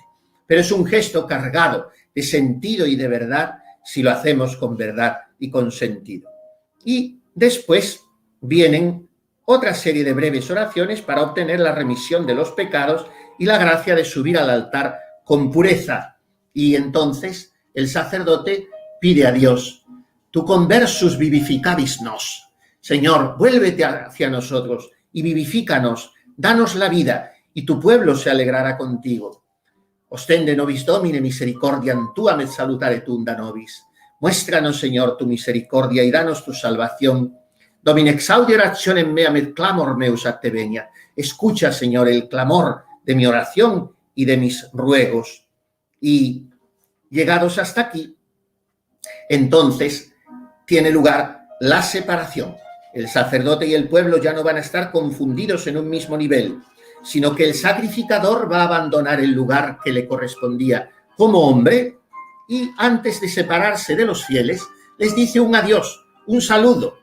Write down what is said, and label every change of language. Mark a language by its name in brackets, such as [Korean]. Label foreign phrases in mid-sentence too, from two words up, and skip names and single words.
[Spanish] Pero es un gesto cargado de sentido y de verdad si lo hacemos con verdad y con sentido. Y después vienen otra serie de breves oraciones para obtener la remisión de los pecados y la gracia de subir al altar con pureza. Y entonces el sacerdote pide a Dios, [Latin] tu conversus vivificabis nos. [Spanish] Señor, vuélvete hacia nosotros y vivifícanos, danos la vida, y tu pueblo se alegrará contigo. [Latin] Ostende nobis Domine misericordiam tuam et salutare tunda nobis. [Spanish] Muéstranos, Señor, tu misericordia y danos tu salvación. [Latin] Domine exaudi orationem meam et clamor meus ad te venia. [Spanish] Escucha, Señor, el clamor de mi oración y de mis ruegos. Y llegados hasta aquí, entonces tiene lugar la separación. El sacerdote y el pueblo ya no van a estar confundidos en un mismo nivel, sino que el sacrificador va a abandonar el lugar que le correspondía como hombre y antes de separarse de los fieles les dice un adiós, un saludo.